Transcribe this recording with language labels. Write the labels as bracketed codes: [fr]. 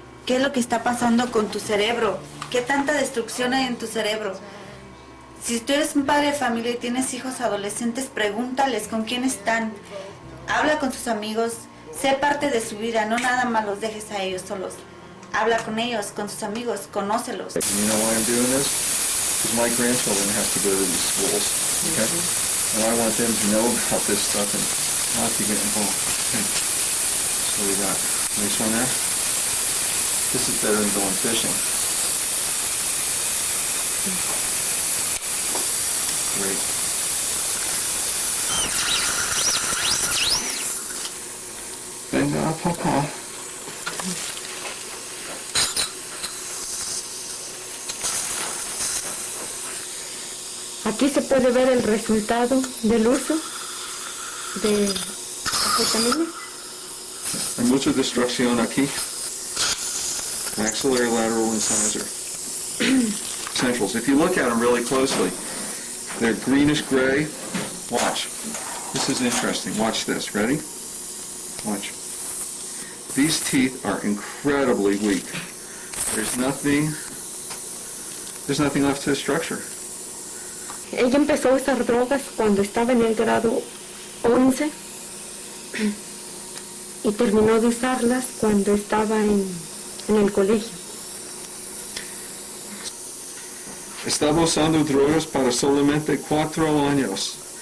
[es] ¿Qué es lo que está pasando con tu cerebro? ¿Qué tanta destrucción hay en tu cerebro? Si tú eres un padre de familia y tienes hijos adolescentes, pregúntales con quién están. Habla con tus amigos, sé parte de su vida, no nada más los dejes a ellos solos. Habla con ellos, con tus amigos, conócelos. [en] You know why I'm doing this? Because my grandchildren have to go to these schools, okay? And I want them to know about this stuff and not to get involved. Okay. So we got nice one there. This is better than going fishing. Great. [es] Venga, papá. Aquí se puede ver el resultado del uso de anfetamina. Hay mucha destrucción aquí. [en] Maxillary lateral incisor. Centrals. If you look at them really closely, they're greenish gray. Watch. This is interesting. Watch this. Ready? Watch. These teeth are incredibly weak. There's nothing left to the structure. [es] Ella empezó a usar drogas cuando estaba en el grado 11 y terminó de usarlas cuando estaba en el colegio. Estaba usando drogas para solamente 4 años.